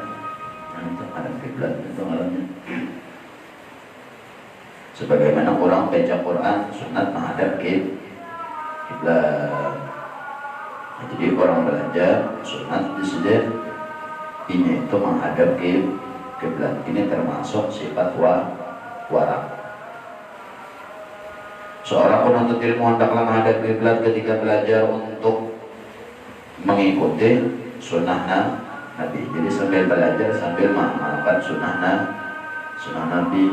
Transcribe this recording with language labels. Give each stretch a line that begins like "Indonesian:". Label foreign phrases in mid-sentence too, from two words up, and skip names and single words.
Indonesian: Itu menghadap kiblat itu malamnya. Sebagaimana orang baca Quran sunat menghadap kiblat. Jadi orang belajar sunat disediakan ini itu menghadap kiblat. Ini termasuk sifat warak. Seorang penuntut ilmu hendaklah menghadap kiblat ketika belajar untuk mengikuti sunnah Nabi. Jadi sambil belajar sambil mengamalkan sunnah Nabi.